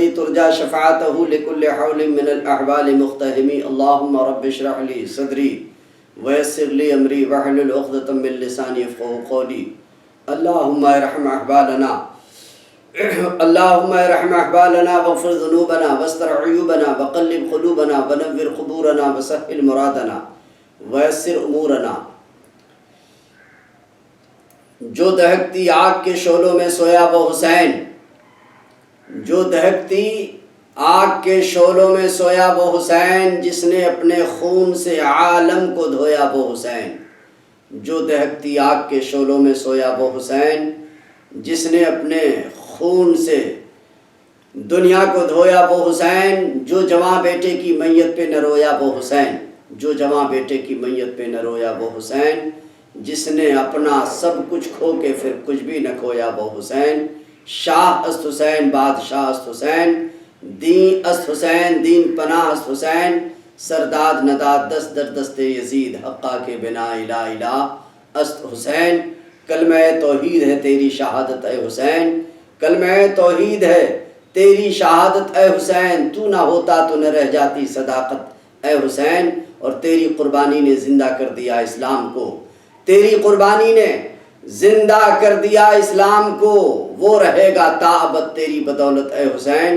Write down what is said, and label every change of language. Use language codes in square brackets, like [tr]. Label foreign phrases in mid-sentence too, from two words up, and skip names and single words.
[ar] ترجى شفاعته لكل حول من الأحوال مقتهم، اللهم رب اشرح لي صدري ويسر لي أمري واحلل عقدة من لساني يفقهوا قولي، اللهم ارحم أحبالنا اللهم ارحم أحبالنا واغفر ذنوبنا واستر عيوبنا وقلب قلوبنا ونور قبورنا وسهل مرادنا ويسر أمورنا۔ [ur] جو دہکتی آگ کے شعلوں میں سویا وہ حسین، جو دہکتی آگ کے شعلوں میں سویا وہ حسین، جس نے اپنے خون سے عالم کو دھویا وہ حسین، جو دہکتی آگ کے شعلوں میں سویا وہ حسین، جس نے اپنے خون سے دنیا کو دھویا وہ حسین، جو جواں بیٹے کی میت پہ نہ رویا وہ حسین، جو جواں بیٹے کی میت پہ نہ رویا وہ حسین، جس نے اپنا سب کچھ کھو کے پھر کچھ بھی نہ کھویا وہ حسین، [fa] شاہ است حسین بادشاہ است حسین، دین است حسین دین پناہ است حسین، سرداد نداد دست در دست یزید حقا کے بنا الہ الہ است حسین۔ [ur] کلمہ توحید ہے تیری شہادت اے حسین، کلمہ توحید ہے تیری شہادت اے حسین، تو نہ ہوتا تو نہ رہ جاتی صداقت اے حسین، اور تیری قربانی نے زندہ کر دیا اسلام کو، تیری قربانی نے زندہ کر دیا اسلام کو، وہ رہے گا تا ابد تیری بدولت اے حسین۔